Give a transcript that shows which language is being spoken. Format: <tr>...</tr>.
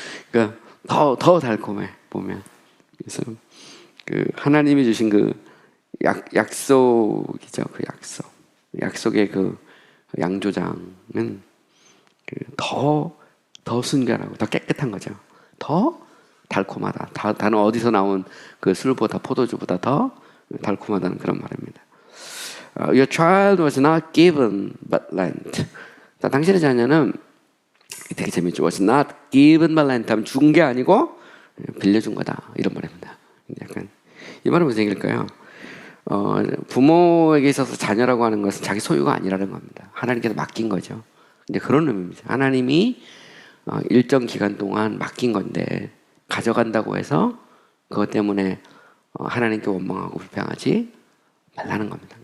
<ko>그러니까 더 달콤해 보면. 그래서 하나님이 주신 약속이죠. 약속의 양조장은 더 순결하고 더 깨끗한 거죠. 더 달콤하다. 다른 어디서 나온 술보다 포도주보다 더 달콤하다는 그런 말입니다.</ko> <en>Your child was not given but lent.</en> <ko>당신의 자녀는 되게 재밌죠.</ko> <en>Was not given but lent</en> <ko>하면 준 게 아니고 빌려준 거다. 이런 말입니다. 약간 이 말은 무슨 얘기일까요? 부모에게 있어서 자녀라고 하는 것은 자기 소유가 아니라는 겁니다. 하나님께서 맡긴 거죠. 이제 그런 의미입니다. 하나님이 일정 기간 동안 맡긴 건데 가져간다고 해서 그것 때문에 하나님께 원망하고 불평하지 말라는 겁니다.</ko>